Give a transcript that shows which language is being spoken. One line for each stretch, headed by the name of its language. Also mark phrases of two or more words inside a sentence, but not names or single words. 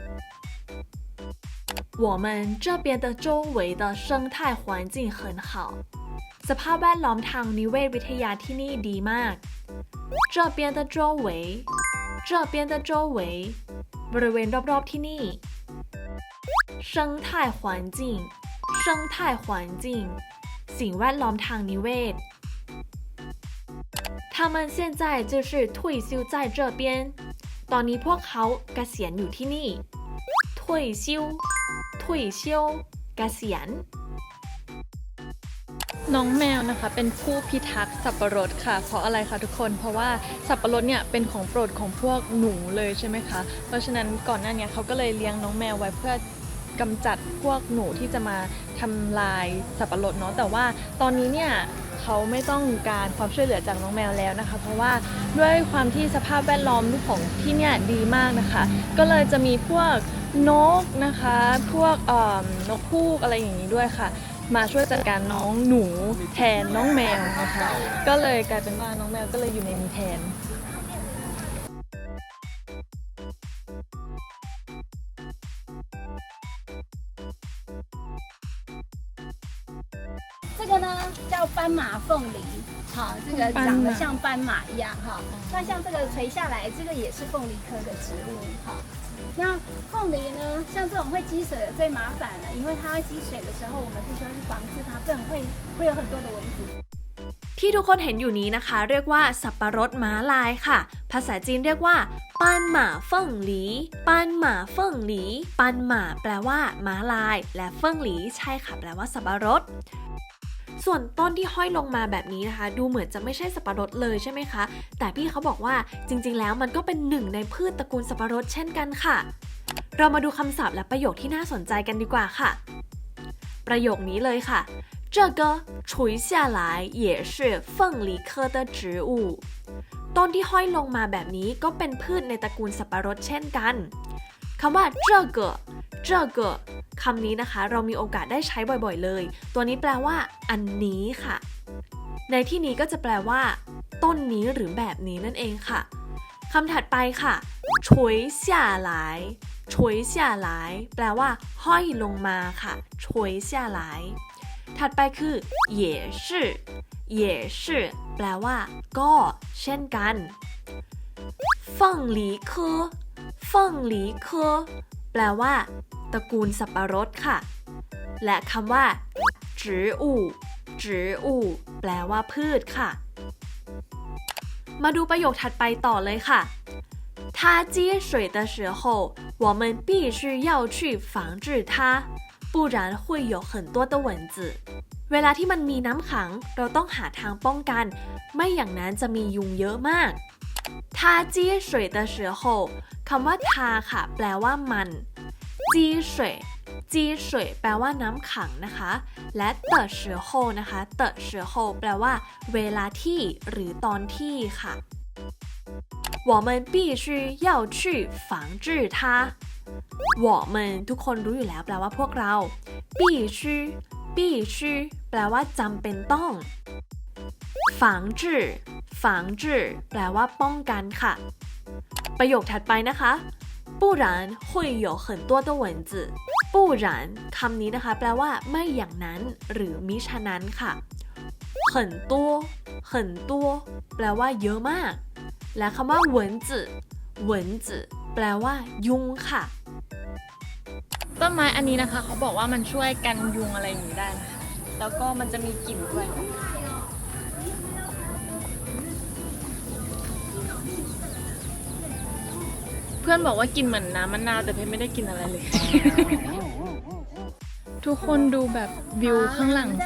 Chinese: 我们这边的周围的生态环境很好
Thai: สภาพแวดล้อมทางนิเวศวิทยาที่นี่ดีมาก
Chinese: 这边的周围这边的周围
Thai: บริเวณรอบๆที่นี่
Chinese: 生态环境生态环境
Thai: สิ่งแวดล้อมทางนิเวศ
Chinese: 他们现在就是退休在这边
Thai: ตอนนี้พวกเขาเกษียณอยู่ที่นี่
Chinese: 退休退休เกษียณ
Thai: น้องแมวนะคะเป็นผู้พิทักษ์สับปะรดค่ะเพราะอะไรคะทุกคนเพราะว่าสับปะรดเนี่ยเป็นของโปรดของพวกหนูเลยใช่ ไหมคะเพราะฉะนั้นก่อนหน้านี้เขาก็เลยเลี้ยงน้องแมวไว้เพื่อกำจัดพวกหนูที่จะมาทำลายสับปะรดเนาะแต่ว่าตอนนี้เนี่ยเขาไม่ต้องการความช่วยเหลือจากน้องแมวแล้วนะคะเพราะว่าด้วยความที่สภาพแวดล้อมของที่เนี่ยดีมากนะคะก็เลยจะมีพวกนกนะคะพวกนกฮูกอะไรอย่างนี้ด้วยค่ะมาช่วยจัดการน้องหนูแทนน้องแมวนะคะก็เลยกลายเป็นว่าน้องแมวก็เลยอยู่ในนี้แทน
Chinese: 这个呢叫斑马凤梨，好，这个长得像斑马一样哈。那像这个垂下来，这个也是凤梨科的植物，好。那凤梨呢，像这种会积水的最麻烦了，因为它积水的时候，我们必须要去防治它，不然会有很多的蚊子。
Thai: ที่ทุกคนเห็นอยู่นี้นะคะเรียกว่าสับปะรดม้าลายค่ะภาษาจีนเรียกว่า
Chinese: 斑马凤梨斑马凤梨斑马
Thai: แปลว่าม้าลายและเฟิ่งหลีใช่ค่ะแปลว่าสับปะรดส่วนต้นที่ห้อยลงมาแบบนี้นะคะดูเหมือนจะไม่ใช่สับปะรดเลยใช่ไหมคะแต่พี่เขาบอกว่า จริงๆแล้วมันก็เป็นหนึ่งในพืชตระกูลสับปะรดเช่นกันค่ะเรามาดูคำศัพท์และประโยคที่น่าสนใจกันดีกว่าค่ะประโยคนี้เลยค่ะ
Chinese: 这个垂下来也是凤梨科的植物
Thai: ต้นที่ห้อยลงมาแบบนี้ ก็เป็นพืชในตระกูลสับปะรดเช่นกันคำว่า这个คำนี้นะคะเรามีโอกาสได้ใช้บ่อยๆเลยตัวนี้แปลว่าอันนี้ค่ะในที่นี้ก็จะแปลว่าต้นนี้หรือแบบ นี้นั่นเองค่ะคำถัดไปค่ะ
Chinese: 垂下来垂下来
Thai: แปลว่าห้อยลงมาค่ะ垂下来ถัดไปคือ也是也是แปลว่าก็เช่นกัน
Chinese: 凤梨科凤梨科
Thai: แปลว่าตระกูลสับปะรด ค่ะและคำว่า
Chinese: 植物植物
Thai: แปลว่าพืชค่ะมาดูประโยคถัดไปต่อเลยค่ะ
Chinese: 它积水的时候我们必须要去防治它不然会有很多的蚊子
Thai: เวลาที่มันมีน้ำขังเราต้องหาทางป้องกันไม่อย่างนั้นจะมียุงเยอะมาก
Chinese: 它积水的时候
Thai: คำว่าทาค่ะแปลว่ามันจีเสวยจ จี水แปลว่าน้ำขังนะคะและ的时候นะคะ的时候แปลว่าเวลาที่หรือตอนที่ค่ะ
Chinese: 我们必须要去防治它我们
Thai: ทุกคนรู้อยู่แล้วแปลว่าพวกเรา
Chinese: 必须必须แปล
Thai: ว่าจำเป็นต้อง
Chinese: 防治防治
Thai: แปลว่าป้องกันค่ะประโยคถัดไปนะคะ
Chinese: 不然会有很多的蚊子
Thai: 不然คำนี้นะคะแปลว่าไม่อย่างนั้นหรือมิฉะนั้นค่ะ
Chinese: 很多很多
Thai: แปลว่าเยอะมากและคำว่า
Chinese: 蚊子蚊子
Thai: แปลว่ายุงค่ะ ต้นไม้อันนี้นะคะเขาบอกว่ามันช่วยกันยุงอะไรอย่างนี้ได้นะคะแล้วก็มันจะมีกลิ่นด้วยเพื่อนบอกว่ากินเหมือนน้ำมะนาวแต่เพชรไม่ได้กินอะไรเลย ทุกคนดูแบบวิวข้างหลังสิ